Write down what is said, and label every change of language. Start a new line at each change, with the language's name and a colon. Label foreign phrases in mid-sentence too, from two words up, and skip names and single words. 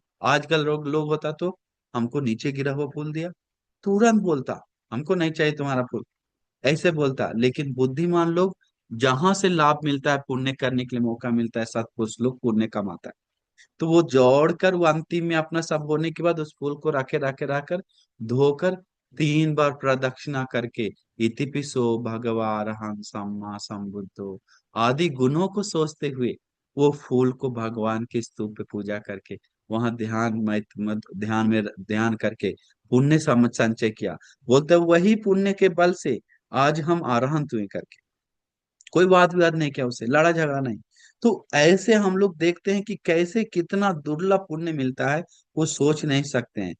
Hindi: आजकल लोग लोग होता तो हमको नीचे गिरा हुआ फूल दिया, तुरंत बोलता हमको नहीं चाहिए तुम्हारा फूल, ऐसे बोलता। लेकिन बुद्धिमान लोग, जहां से लाभ मिलता है पुण्य करने के लिए मौका मिलता है, सत्पुरुष लोग पुण्य कमाता है। तो वो जोड़कर वो अंतिम में अपना सब होने के बाद उस फूल को रखे रखे रखकर धोकर 3 बार प्रदक्षिणा करके
Pali: इति पिसो भगवारहं सम्मा संबुद्धो
Hindi: आदि गुणों को सोचते हुए वो फूल को भगवान के स्तूप पे पूजा करके वहां ध्यान में ध्यान करके पुण्य संचय किया। बोलते वही पुण्य के बल से आज हम अरहंत हुए करके। कोई वाद विवाद नहीं किया, उससे लड़ा झगड़ा नहीं। तो ऐसे हम लोग देखते हैं कि कैसे कितना दुर्लभ पुण्य मिलता है, वो सोच नहीं सकते हैं।